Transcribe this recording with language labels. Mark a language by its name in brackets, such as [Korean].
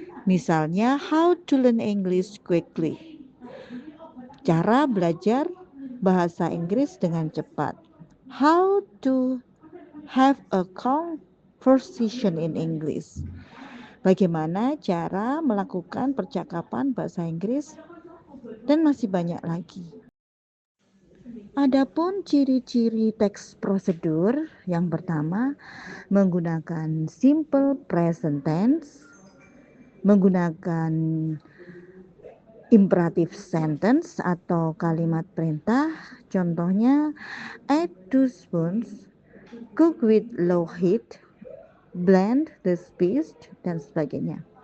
[English] Misalnya, how to learn English quickly. [Indonesian] Cara belajar bahasa Inggris dengan cepat. [English] How to have a conversation in English. [Indonesian] Bagaimana cara melakukan percakapan bahasa Inggris, dan masih banyak lagi. Adapun ciri-ciri teks prosedur, yang pertama menggunakan simple present tense, menggunakan imperative sentence atau kalimat perintah, contohnya add 2 spoons, cook with low heat, blend the spice, dan sebagainya.